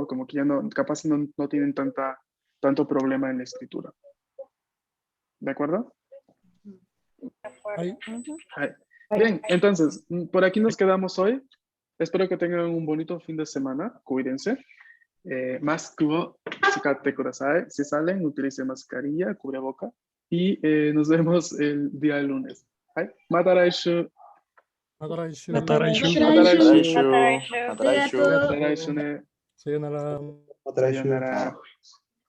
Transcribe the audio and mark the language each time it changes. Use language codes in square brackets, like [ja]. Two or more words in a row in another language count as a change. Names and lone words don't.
[es] Como que ya no, capaz no tienen tanto problema en la escritura. ¿De acuerdo? [ja] Hai. Hai. [es] Bien, entonces, por aquí nos quedamos hoy. Espero que tengan un bonito fin de semana. [ja] Cuídense. マスクを使ってください. [es] Si salen, utilicen mascarilla, cubreboca. Y nos vemos el día lunes. Hai. [ja] また来週. また来週. また来週. また来週. また来週. また来週ね. Sayonara. また来週. Sayonara.